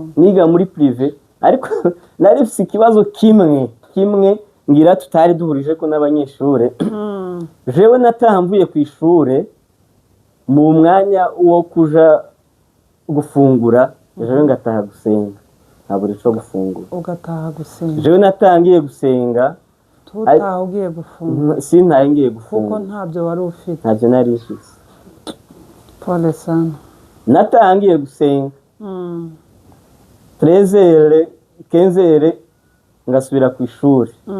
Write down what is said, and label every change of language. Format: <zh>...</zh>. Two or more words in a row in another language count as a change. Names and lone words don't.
<rn>Niga muri prive, ariko nari mfise ikibazo kimwe ngira tutari duhurije ko n'abanyeshuri. Jewe natahamvuye ku ishuri mu mwanya wo kuja gufungura, jewe ngataha gusenga. Ntabwo ico gufungura. Ugataha gusenga. Jewe natangiye gusenga. Tutaha ugiye gufungura. Sintaye ngiye gufungura. Kuko ntabyo wari ufite. Ntabyo nari mfise.</rn> <sw>Pole sana.</sw> <rn>Natangiye gusenga. 13h, 15h ngasubira ku ishuri.</rn>